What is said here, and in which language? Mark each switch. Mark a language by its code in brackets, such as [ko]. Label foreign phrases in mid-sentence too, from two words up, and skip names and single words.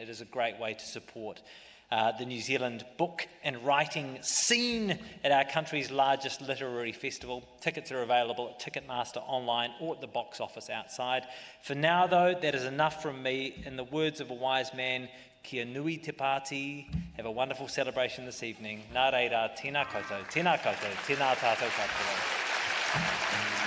[en] It is a great way to support the New Zealand book and writing scene at our country's largest literary festival. Tickets are available at Ticketmaster online or at the box office outside. For now, though, that is enough from me. In the words of a wise man, [mi] kia nui te pāti. [en] Have a wonderful celebration this evening. [mi] Nā reira, tēnā koutou, tēnā koutou, tēnā tātou katoa.